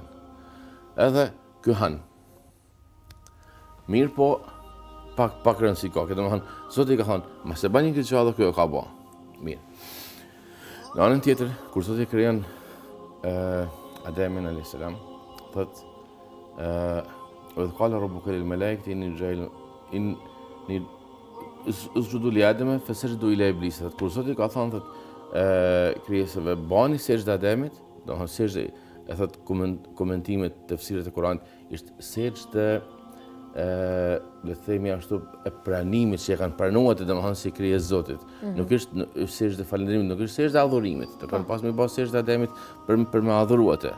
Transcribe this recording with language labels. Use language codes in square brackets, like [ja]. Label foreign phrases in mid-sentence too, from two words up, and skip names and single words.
[sq] Edhe ky han. Mirë po, pak rëndësi ka, domethënë Zoti ka thonë, mos e bani këtë çfarë kjo ka bë. Mirë. Në anën tjetër, kur Zoti krijon Ademin [ar] عليه السلام, thotë وإذ قال ربك للملائكة إني اسجدوا لآدم فسجدوا إلى إبليس. [sq] Kur Zoti ka thënë thotë krijesave bani sejdë Ademit, domethënë sejdë e thotë komentimet të tefsirit të Kuranit është sejdë le të themi ashtu e pranimit që e kanë pranuar domethënë si krijesë Zotit. Nuk është sejdë falënderimit, nuk është sejdë adhurimit. Të kanë pas më bë sejdë Ademit për me adhuruar atë.